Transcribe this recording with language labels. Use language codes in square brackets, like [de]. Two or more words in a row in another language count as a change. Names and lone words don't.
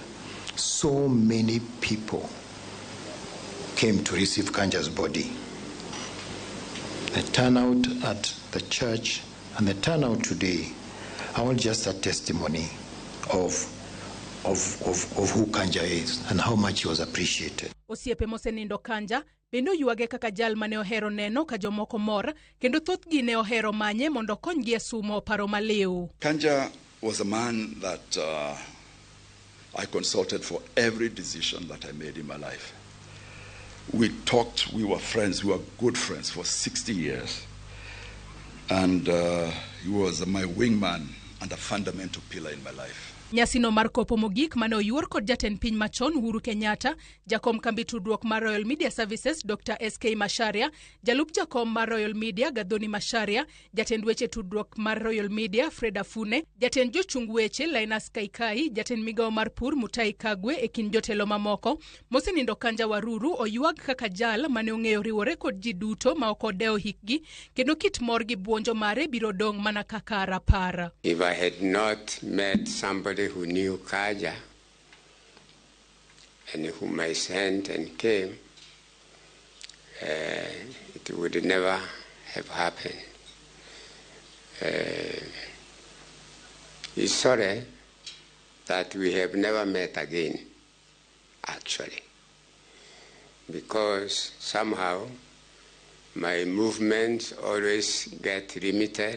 [en] So many people came to receive Kanja's body. The turnout at the church and the turnout today are all just a testimony of who Kanja is and how much he was appreciated. [luo] Osiepe mosenindo Kanja bendo yuage kaka jal mane ohero neno ka jomoko mor kendo thothgi ne ohero manye mondo konygi e sumo paro maliw. [en] Kanja was a man that I consulted for every decision that I made in my life. We talked, we were friends, we were good friends for 60 years. And he was my wingman and a fundamental pillar in my life. [luo] Nyasino mar kopo mogik mane oyuor kod jatend piny machon Uhuru Kenyatta, jakom kambi tudruok mar Royal Media Services Dr. SK Masharia, jalup jakom mar Royal Media Gadhoni Masharia, jatend weche tudruok mar Royal Media Freda Fune, jatend jochung weche Linus Kaikai, jatend migao mar pur Mutai Kagwe e kin jotelo mamoko. Mosenindo Kanja Waruru oyuag kaka jal mane ong'eyo riwore kod ji duto ma ok odewo hikgi kendo kit mor gi buonjo mare biro dong mana kaka rapar. [en] If I had not met somebody who knew Kanja and whom I sent and came, it would never have happened. He's sorry that we have never met again, actually, because somehow my movements always get limited.